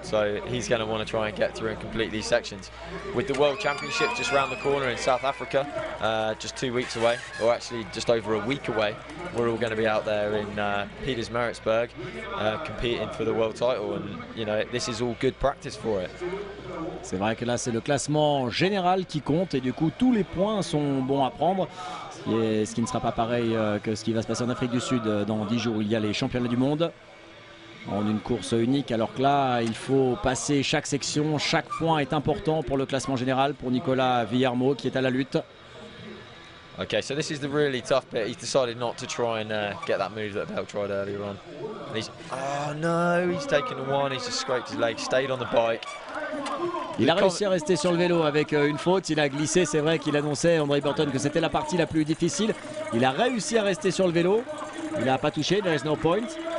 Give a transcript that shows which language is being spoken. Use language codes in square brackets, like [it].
[en] So he's going to want to try and get through and complete these sections. With the World Championship just round the corner in South Africa, just 2 weeks away, or actually just over a week away, we're all going to be out there in Pietersmaritzburg competing for the world title. And you know, this is all good practice for it. [fr] C'est vrai que là, c'est le classement général qui compte et du coup, tous les points sont bons à prendre. Ce qui ne sera pas pareil que ce qui va se passer en Afrique du Sud dans 10 jours. Il y a les championnats du monde en une course unique, alors que là, il faut passer chaque section. Chaque point est important pour le classement général pour Nicolas Villermo qui est à la lutte. [en] Okay, so this is the really tough bit. He's decided not to try and get that move that Bell tried earlier on. And oh no, he's taken the one, he's just scraped his leg, stayed on the bike. [fr] Il a réussi à rester sur le vélo avec une faute, il a glissé, c'est vrai qu'il annonçait, André Burton, que c'était la partie la plus difficile. Il a réussi à rester sur le vélo, il n'a pas touché, [en] there is no point.